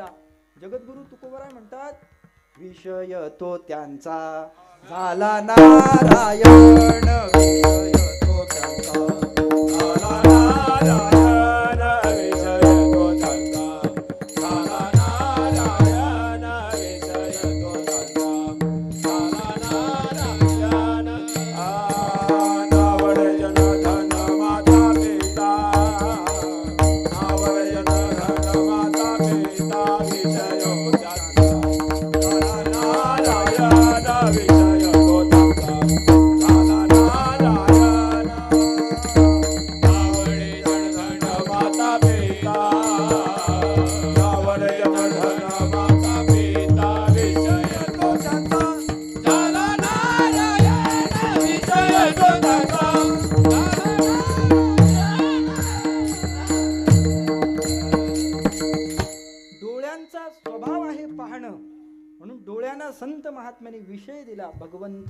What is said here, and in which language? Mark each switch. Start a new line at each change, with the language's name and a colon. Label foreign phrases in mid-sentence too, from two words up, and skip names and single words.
Marathi: जगद्गुरु तुकोबराय म्हणतात, विषय तो त्यांचा झाला नारायण, विषय तो त्यांचा झाला नारायण, विषय तो त्यांचा झाला नारायण, विषय तो त्यांचा झाला नारायण. नावड जन धन माता पिता, नावड जन धन माता पिता, विषय तो त्यांचा झाला नारायण, विषय तो त्यांचा झाला नारायण. नावड जन धन माता पिता, नावड जन धन माता पिता, विषय तो त्यांचा झाला नारायण, विषय तो त्यांचा झाला डोळ्यांचा स्वभाव आहे पाहणं. म्हणून डोळ्यांना संत महात्म्यांनी विषय दिला भगवंत.